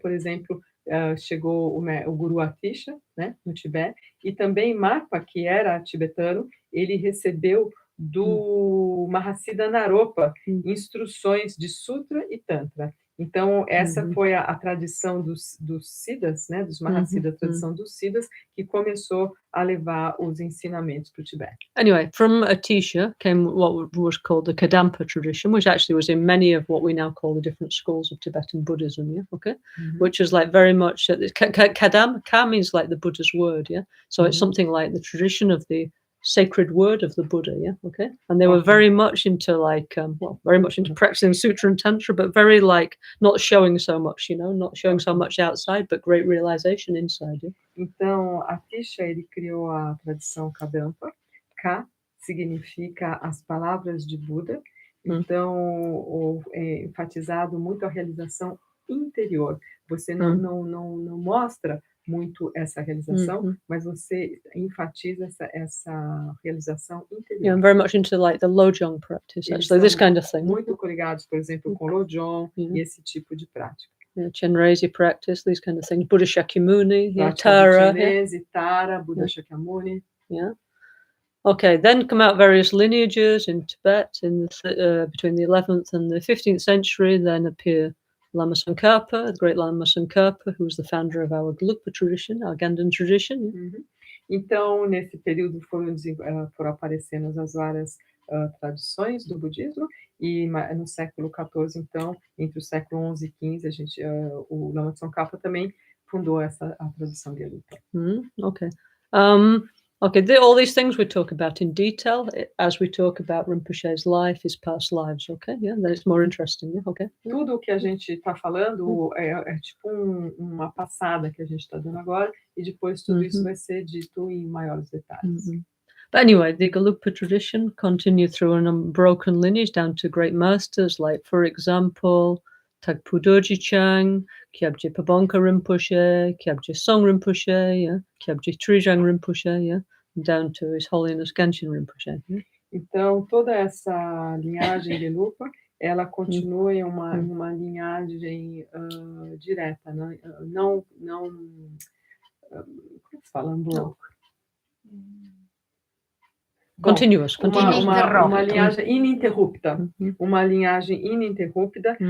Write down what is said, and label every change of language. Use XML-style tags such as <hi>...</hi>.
<pt>Por exemplo, chegou o Guru Atisha, né, no Tibete, e também Marpa, que era tibetano, ele recebeu do Mahasiddha Naropa instruções de Sutra e Tantra. Então, essa foi a tradição dos Siddhas, né, dos Mahasiddhas, a tradição dos Siddhas, que começou a levar os ensinamentos para o Tibete.</pt> <en>Anyway, from Atisha came what was called the Kadampa tradition, which actually was in many of what we now call the different schools of Tibetan Buddhism, yeah, okay? Which is like very much, Ka means like the Buddha's word, yeah? So it's something like the tradition of the sacred word of the Buddha, yeah, okay? And they were very much into like, very much into practicing Sutra and Tantra, but very like not showing so much, not showing so much outside, but great realization inside, yeah?</en> <pt>Então, Atisha, ele criou a tradição Kadampa. Ka significa as palavras de Buda. Então, enfatizado muito a realização interior. Você não mostra muito essa realização, mas você enfatiza essa realização interior.</pt> <en>Yeah, I'm very much into like the Lojong practice, actually, this kind of thing.</en> <pt>Muito coligados, por exemplo, com Lojong e esse tipo de prática.</pt> <en>Yeah, Chenrezig practice, these kind of things. Buddha Shakyamuni, Tara, Tara, Buddha Shakyamuni. Yeah. Okay, then come out various lineages in Tibet in between the 11th and the 15th century. Then appear Lama Tsongkhapa, the great Lama Tsongkhapa, who was the founder of our Gelugpa tradition, our Ganden tradition.</en> <pt>Então, nesse período foram aparecendo as várias tradições do budismo, e no século XIV, então, entre o século XI e XV, o Lama Tsongkhapa também fundou a tradição Gelugpa.</pt> <en>Okay. Okay, all these things we talk about in detail as we talk about Rinpoche's life, his past lives, okay? Yeah, then it's more interesting, yeah? Okay.</en> <pt>Tudo o que a gente está falando é tipo uma passada que a gente está dando agora, e depois tudo isso vai ser dito em maiores detalhes.</pt> <en>But anyway, the Gelugpa tradition continued through an unbroken lineage down to great masters like, for example, Tagpo Dorji Chang, Kyabje Pabonka Rinpoche, Kyabje Song Rinpoche, yeah, Kyabje Trijang Rinpoche, yeah, down to His Holiness Gangchen Rinpoche. Yeah.</en> <pt>Então, toda essa linhagem de Gelugpa, ela continua em uma linhagem direta, não como se fala?</pt> <en>Continuous.</en> <pt>Uma linhagem ininterrupta. Uma linhagem ininterrupta.</pt>